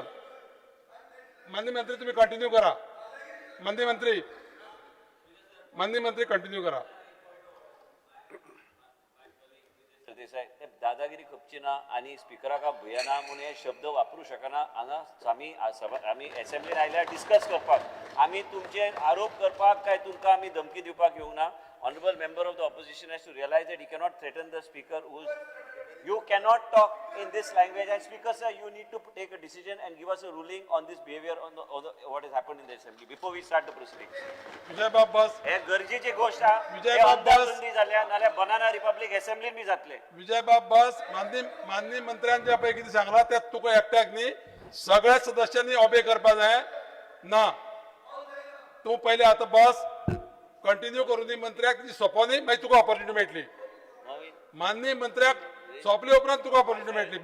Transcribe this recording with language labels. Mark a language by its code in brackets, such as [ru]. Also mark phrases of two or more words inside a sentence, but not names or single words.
[mr] माननीय मंत्री तुम्ही कंटिन्यू करा. माननीय मंत्री कंटिन्यू करा. [kok] देसाई ते दादागिरी खपची ना आणि स्पिकराका भुयाना म्हणून हे शब्द वापरू शकना. हांगा आमी असेंब्लीन आयल्यार डिस्कस करपाक, आमी तुमचे आरोप करपाक काय तुमकां आमी धमकी दिवपाक येवंक ना. [en] Honorable member of the opposition has to realize that he cannot threaten the speaker you cannot talk in this language, and speaker sir, you need to take a decision and give us a ruling on this behavior on what has happened in the assembly before we start the proceedings. [kok] विजय बाब बस. [mr] हे गरजेची गोष्ट आहे. [kok] विजय बाब बस. झाल्या नाल्या [en] banana republic [kok] असेंब्लीन बी जातले. विजय बाब बस. माननीय मंत्र्यांच्या पैकी कितें सांगला त्यात तुका एकट्याक न्ही, सगळ्या सदस्यांनी ओबे करपा जाय ना. तूं पयलें आतां बस. कंटिन्यू करून दी. मंत्र्याक सोंपोव न्ही, मागीर तुका ऑपॉर्च्युनिटी मेळटली. माननीय मंत्र्याक सोंपले उपरांत तुका ऑपॉर्च्युनिटी मेळटली.